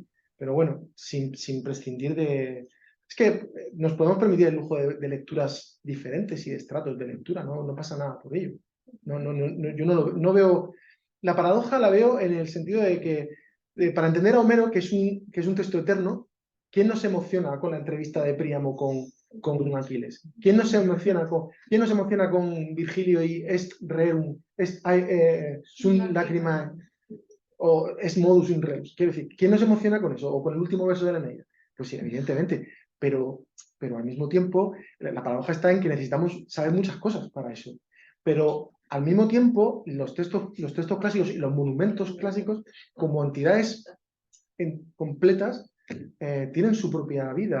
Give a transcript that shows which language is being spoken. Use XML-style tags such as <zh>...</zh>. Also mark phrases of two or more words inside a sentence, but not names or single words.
<es>Pero bueno, sin prescindir de... Es que nos podemos permitir el lujo de lecturas diferentes y de estratos de lectura, no pasa nada por ello. Yo no veo... La paradoja la veo en el sentido de que, para entender a Homero, que es un texto eterno, ¿quién no se emociona con la entrevista de Príamo con Aquiles? ¿Quién no se emociona con Virgilio y</es> <la>est rerum, sunt lacrimae,</la> <es>o</es> <la>est modus in rebus?</la> <es>Quiero decir, ¿quién no se emociona con eso? O con el último verso de la Eneida. Pues sí, evidentemente, pero al mismo tiempo la paradoja está en que necesitamos saber muchas cosas para eso. Pero al mismo tiempo, los textos clásicos y los monumentos clásicos, como entidades completas tienen su propia vida.</es>